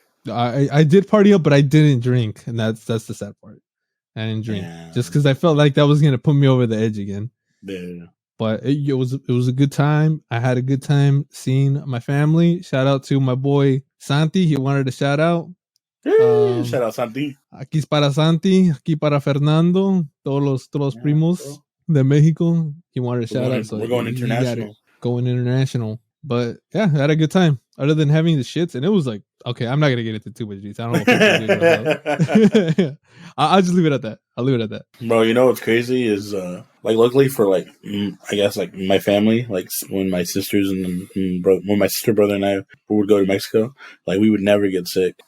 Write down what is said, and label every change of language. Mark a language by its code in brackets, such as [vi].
[en] I did party up, but I didn't drink, and that's the sad part. I didn't drink just because I felt like that was gonna put me over the edge again. Yeah. But it was a good time. I had a good time seeing my family. Shout out to my boy Santi. He wanted a shout out. Shout out Santi. [es] Aquí es para Santi. Aquí para Fernando. Todos los primos de Mexico. [en] He wanted a shout out. So we're going international. Going international. But yeah, I had a good time. Other than having the shits, and it was like, okay, I'm not gonna get into too much detail. I don't know if I'll just leave it at that. I'll leave it at that. Bro, you know what's crazy is like luckily for like I guess like my family, like when my sisters and when my sister, brother, and I would go to Mexico, like we would never get sick.